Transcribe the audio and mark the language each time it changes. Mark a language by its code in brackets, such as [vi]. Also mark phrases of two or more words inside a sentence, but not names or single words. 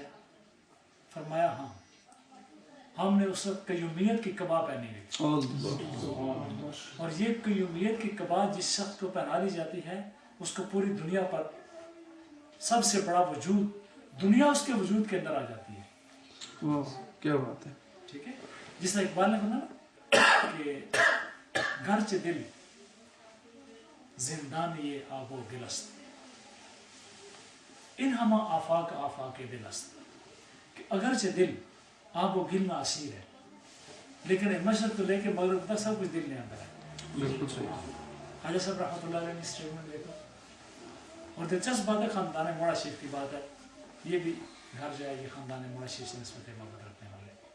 [ur] فرمایا ہاں ہم نے اس وقت قیومیت کی قبا پہنی ہوئی، اور یہ قیومیت کی قبا جس شخص کو پہنا دی جاتی ہے اس کو پوری دنیا پر سب سے بڑا وجود دنیا اس کے وجود کے اندر آ جاتی ہے. کیا بات ہے. ٹھیک ہے. جس طرح اقبال نے کہا کہ [fa] گرچہ دل زندان یہ آب و گل است ان ہما آفاق آفاق دل است. [ur] کہ اگرچہ دل آب و گل میں اسیر ہے لیکن مشرق تو لے کے مغرب تک سب کچھ دل میں اندر ہے. بالکل صحیح. خواجہ صاحب رحمۃ اللہ علیہ نے اسٹیٹمنٹ دیکھا. اور دلچسپ بات ہے خاندان موڑا شریف کی بات ہے. یہ بھی گھر جو ہے یہ خاندان موڑا شریف سے نسبت محبت رکھنے والے.